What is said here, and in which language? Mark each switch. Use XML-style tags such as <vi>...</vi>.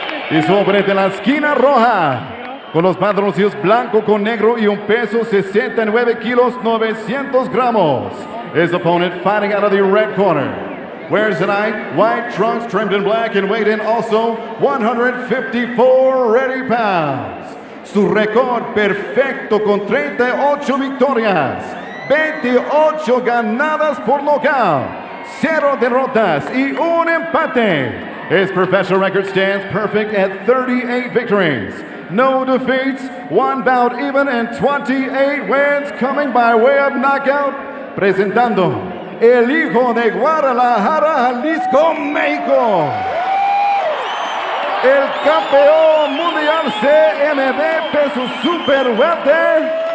<es>Y su oponente en la esquina roja, con los pantaloncillos blanco con negro y un peso 69 kilos 900 gramos.</es> <en>His opponent fighting out of the red corner. Wears tonight white trunks trimmed in black and weighed in also 154 ready pounds.</en> <es>Su récord perfecto con 38 victorias, 28 ganadas por nocaut, 0 derrotas y un empate.</es> <en>His professional record stands perfect at 38 victories, no defeats, 1 bout even, and 28 wins coming by way of knockout.</en> <es>Presentando el hijo de Guadalajara, Jalisco, México, el campeón mundial CMB peso super welter.</es>